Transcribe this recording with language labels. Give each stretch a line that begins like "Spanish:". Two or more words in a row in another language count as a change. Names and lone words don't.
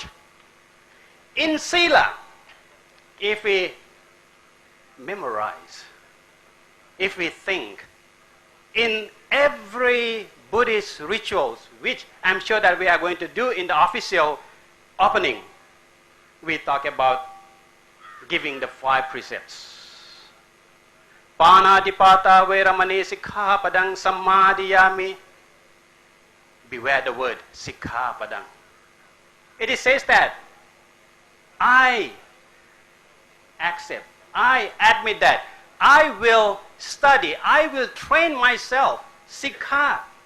English: In Sila, if we memorize, if we think, in every Buddhist rituals, which I'm sure that we are going to do in the official opening, we talk about giving the 5 precepts.
Pali: Panatipata veramani sikkhapadang samadhiyami.
English: Beware the word sikkhapadang. It says that I accept, I admit that I will study, I will train myself, Sikha.